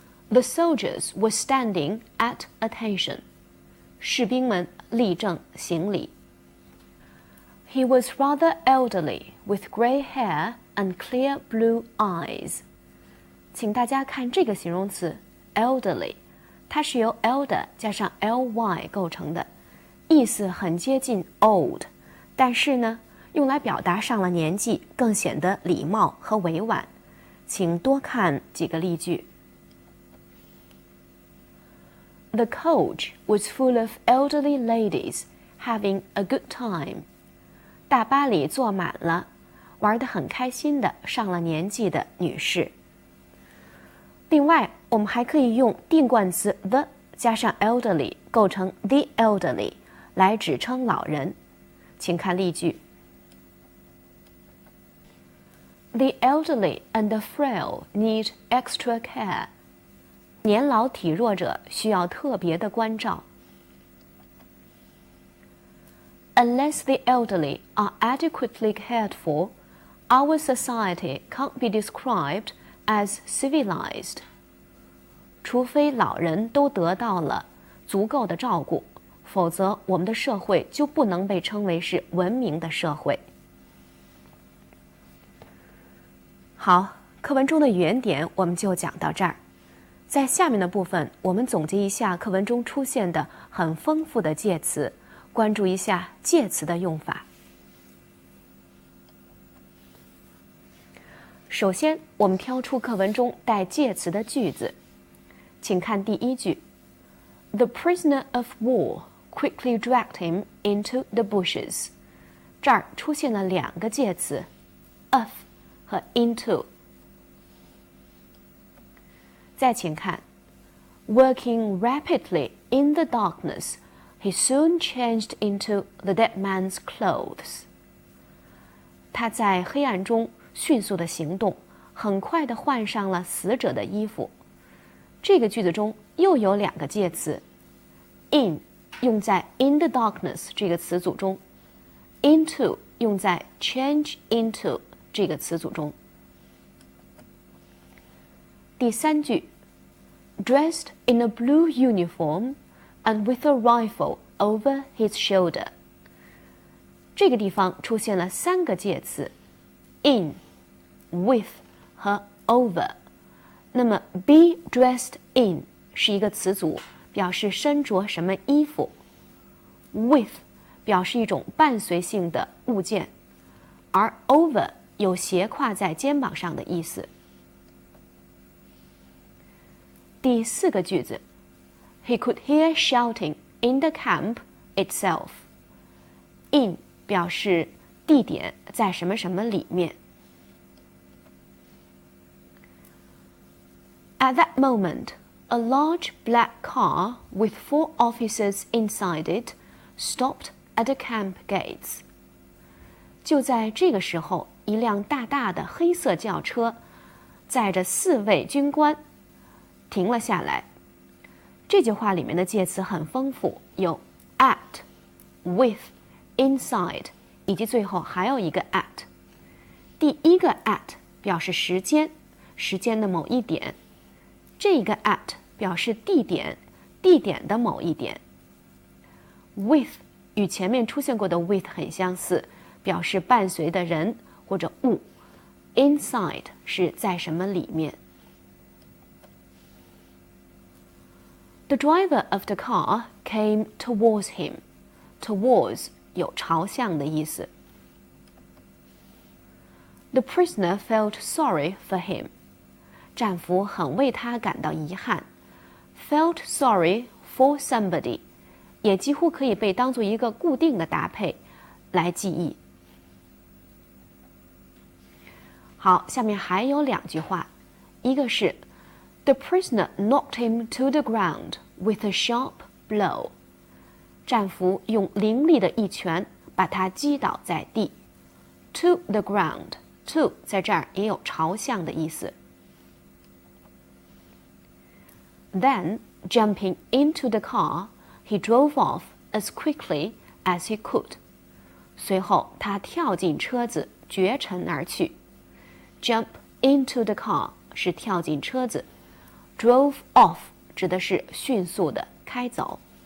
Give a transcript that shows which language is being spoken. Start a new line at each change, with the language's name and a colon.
English: The soldiers were standing at attention.
Chinese: 士兵们立正行礼。
English: He was rather elderly, with grey hair and clear blue eyes.
Chinese: 请大家看这个形容词 elderly， 它是由 elder 加上 ly 构成的，意思很接近 old， 但是呢，用来表达上了年纪更显得礼貌和委婉。请多看几个例句。
English: The coach was full of elderly ladies having a good time.
Chinese: 大巴里坐满了，玩得很开心的上了年纪的女士。另外，我们还可以用定冠词 the 加上 elderly 构成
English: the elderly
Chinese: 来指称老人。请看例句。
English: The elderly and the frail need extra care.
Chinese: 年老体弱者需要特别的关照。
English: Unless the elderly are adequately cared for, our society can't be described as civilized.
Chinese: 除非老人都得到了足够的照顾，否则我们的社会就不能被称为是文明的社会。好，课文中的语言点我们就讲到这儿。在下面的部分，我们总结一下课文中出现的很丰富的介词，关注一下介词的用法。首先，我们挑出课文中带介词的句子，请看第一句 ：
English: The prisoner of war quickly dragged him into the bushes。
Chinese: 这儿出现了两个介词 of 和 into。再请看
English: Working rapidly in the darkness, he soon changed into the dead man's clothes。
Chinese: 他在黑暗中迅速的行动，很快的换上了死者的衣服。这个句子中又有两个介词 in 用在
English: in the darkness
Chinese: 这个词组中， into 用在
English: change into
Chinese: 这个词组中。第三句
English: dressed in a blue uniform and with a rifle over his shoulder。
Chinese: 这个地方出现了三个介词 in with 和 over。那么
English: be dressed in
Chinese: 是一个词组，表示身着什么衣服， with 表示一种伴随性的物件，而 over 有斜挎在肩膀上的意思。
English: 第四个句子 He could hear shouting in the camp itself。
Chinese: in 表示地点在什么什么里面。
English: At that moment, a large black car with 4 officers inside it stopped at the camp gates。
Chinese: 就在这个时候，一辆大大的黑色轿车载着4位军官停了下来。这句话里面的介词很丰富，有 at、with、inside， 以及最后还有一个 at。第一个 at 表示时间，时间的某一点。这个 at 表示地点，地点的某一点。 with 与前面出现过的 with 很相似，表示伴随的人或者物。 inside 是在什么里面。
English: The driver of the car came towards him.
Chinese: Towards 有朝向的意思。
English: The prisoner felt sorry for him.
Chinese: 战俘很为他感到遗憾。
English: Felt sorry for somebody
Chinese: 也几乎可以被当作一个固定的搭配来记忆。好，下面还有两句话，一个是
English: The prisoner knocked him to the ground with a sharp blow。
Chinese: 战俘用凌厉的一拳把他击倒在地。
English: To the ground，
Chinese: to 在这儿也有朝向的意思。
English: Then, jumping into the car, he drove off as quickly as he could.
Chinese: 随后，他跳进车子，绝尘而去。
English: Jump into the car
Chinese: 是跳进车子，
English: drove off
Chinese: 指的是迅速的开走。